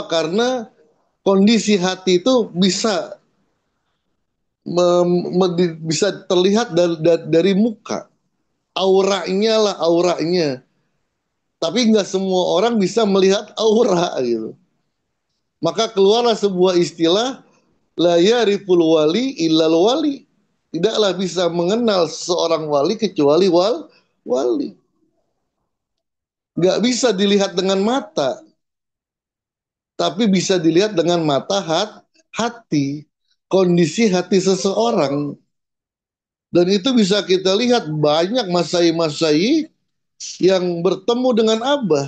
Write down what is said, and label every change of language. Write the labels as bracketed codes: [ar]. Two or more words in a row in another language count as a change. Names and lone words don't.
[id] Karena kondisi hati itu bisa terlihat dari muka. Auranya lah, auranya. Tapi nggak semua orang bisa melihat aura gitu. Maka keluarlah sebuah istilah, [ar] لا يعرف الولي إلا الولي. [id] Tidaklah bisa mengenal seorang wali kecuali wali. Nggak bisa dilihat dengan mata, tapi bisa dilihat dengan mata hati. Kondisi hati seseorang. Dan itu bisa kita lihat banyak masai-masai yang bertemu dengan Abah.